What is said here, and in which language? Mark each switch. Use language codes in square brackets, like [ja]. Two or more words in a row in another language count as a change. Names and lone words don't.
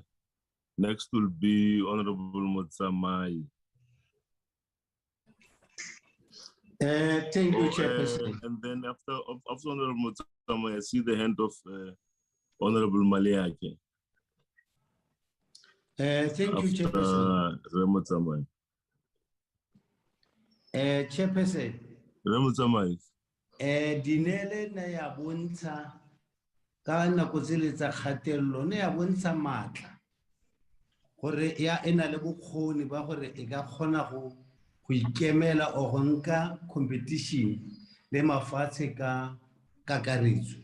[en] Next will be Honorable Mutsamai. Thank you, Chairperson. And then after Honorable Mutsamai, I see the hand of Honorable Maliake. Thank you, Chairperson. Mutsamai. Chairperson. Mutsamai. [tn] Dinele na ya bontsha ka nako tsele tsa kgatello ne ya bontsha matla gore ya ena le bokgoni ba gore e ka kgona go ikemela o go nka competition le mafatshe ka kakaretso.